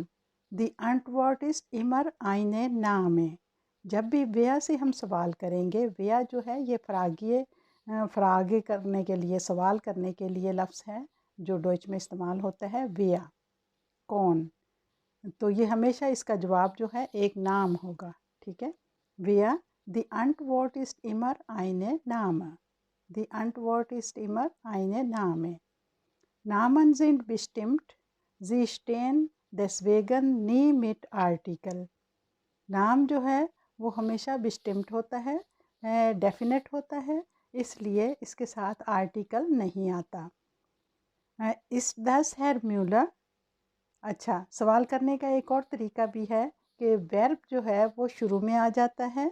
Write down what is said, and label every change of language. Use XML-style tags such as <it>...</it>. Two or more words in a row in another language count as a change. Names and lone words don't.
<de>Die Antwort ist immer eine Name,</de> <ur>جب بھی ویا سے ہم سوال کریں گے، ویا جو ہے یہ فراگے کرنے کے لیے، سوال کرنے کے لیے لفظ ہے جو ڈوئچ میں استعمال ہوتا ہے۔ ویا، کون، تو یہ ہمیشہ اس کا جواب جو ہے ایک نام ہوگا، ٹھیک ہے۔</ur> <de>Wer die Antwort ist immer eine Name, die Antwort ist immer eine Name. Namen sind bestimmt, sie stehen deswegen nie mit Artikel۔</de> <ur>نام جو ہے وہ ہمیشہ بسٹمٹ ہوتا ہے، ڈیفینٹ ہوتا ہے، اس لیے اس کے ساتھ آرٹیکل نہیں آتا۔</ur> <de>Ist das Herr Müller,</de> <ur>اچھا سوال کرنے کا ایک اور طریقہ بھی ہے کہ ویرب جو ہے وہ شروع میں آ جاتا ہے۔</ur>